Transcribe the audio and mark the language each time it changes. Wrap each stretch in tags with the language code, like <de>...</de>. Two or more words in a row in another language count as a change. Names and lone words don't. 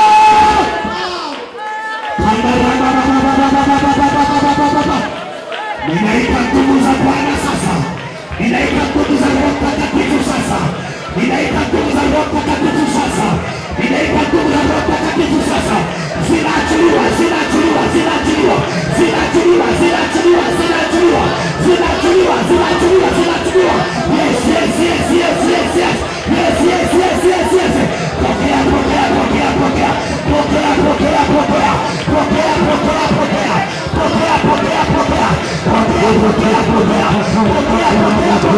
<sw>Ninaita nguvu za Bwana sasa, ninaita nguvu za Roho Mtakatifu sasa, ninaita nguvu za Roho Mtakatifu sasa, ninaita nguvu za Roho Mtakatifu sasa. Zinaachiliwa, zinaachiliwa, zinaachiliwa, zinaachiliwa, zinaachiliwa, zinaachiliwa, zinaachiliwa, zinaachiliwa, zinaachiliwa.</sw> <en>Yes, yes, yes, yes, yes, yes, yes, yes, yes, yes, yes.</en> <sw>Pokea, pokea, pokea, pokea, pokea, pokea, pokea, pokea, pokea, pokea, pokea, pokea, pokea, pokea, pokea, pokea,</sw>